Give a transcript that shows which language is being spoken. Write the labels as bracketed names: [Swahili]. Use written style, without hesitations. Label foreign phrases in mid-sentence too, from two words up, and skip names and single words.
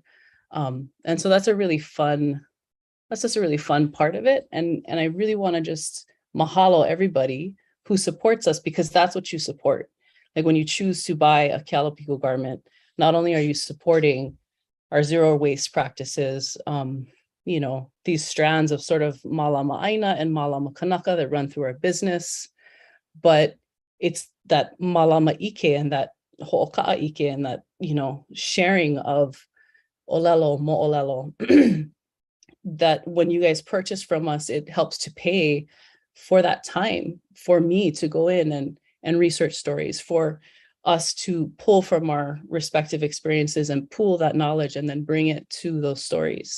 [English] And so that's just a really fun part of it. And I really want to just mahalo everybody who supports us, because that's what you support. Like when you choose to buy a Kealopiko garment, not only are you supporting our zero waste practices, these strands of sort of [Hawaiian] mālama ʻāina [English] and [Hawaiian] mālama kanaka [English] that run through our business, but it's that [Hawaiian] mālama ike [English] and that [Hawaiian] ho'oka'a ike [English] and that, sharing of [Hawaiian] olelo, mo'olelo, [English] that when you guys purchase from us, it helps to pay for that time for me to go in and research stories, for us to pull from our respective experiences and pool that knowledge and then bring it to those stories.